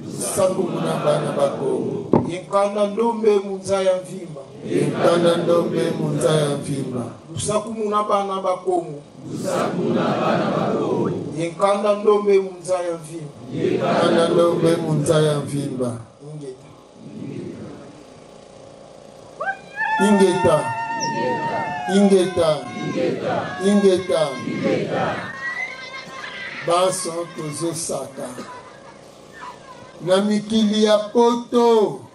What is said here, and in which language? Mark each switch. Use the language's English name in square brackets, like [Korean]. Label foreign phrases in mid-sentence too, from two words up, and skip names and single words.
[Kongo] Yenkanda ndombe munza ya mvimba. Lusaku muna bana bakongo. Yenkanda ndombe munza ya mvimba. Ingeta. Baso tozo saka. [Lingala] Na mikili ya poto.